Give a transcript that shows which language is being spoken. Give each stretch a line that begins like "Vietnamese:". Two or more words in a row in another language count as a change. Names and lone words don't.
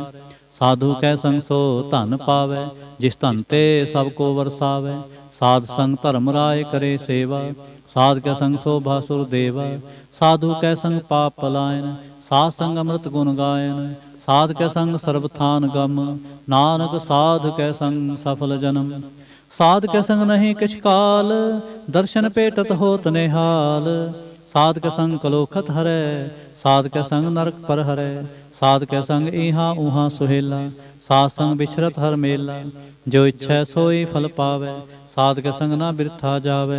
Punjabi: ਸਾਧੂ ਕੈ ਸੰਗ ਸੋ ਧਨ ਪਾਵੈ, ਜਿਸ ਧਨ ਤੇ ਸਭ ਕੋ ਵਰਸਾਵੈ। ਸਾਧ ਸੰਗ ਧਰਮ ਰਾਏ ਕਰੇ ਸੇਵਾ, ਸਾਧ ਕੈ ਸੰਗ ਸੋਭਾ ਸੁਰ ਦੇਵਾ। ਸਾਧੂ ਕੈ ਸੰਗ ਪਾਪ ਪਲਾਇਨ, ਸਾਧ ਸੰਗ ਅੰਮ੍ਰਿਤ ਗੁਣ ਗਾਇਨ। ਸਾਧ ਕੈ ਸੰਗ ਸਰਬ ਥਾਨ ਗਮ, ਨਾਨਕ ਸਾਧ ਕੈ ਸੰਗ ਸਫਲ ਜਨਮ। ਸਾਧ ਕੇ ਸੰਗ ਨਹੀਂ ਕਿਛ ਕਾਲ, ਦਰਸਨ ਪੇਖਤ ਹੋਤ ਨਿਹਾਲ। ਸਾਧ ਕੇ ਸੰਗ ਕਲੋਖਤ ਹਰੈ, ਸਾਧ ਕੇ ਸੰਗ ਨਰਕ ਪਰ ਹਰੈ। ਸਾਧ ਕੇ ਸੰਗ ਈਹਾਂ ਊਹਾਂ ਸੁਹੇਲਾ, ਸਾਧ ਸੰਗ ਬਿਛੁਰਤ ਹਰ ਮੇਲਾ। ਜੋ ਇਛੈ ਸੋਈ ਫਲ ਪਾਵੈ, ਸਾਧ ਕੇ ਸੰਗ ਨਾ ਬਿਰਥਾ ਜਾਵੈ।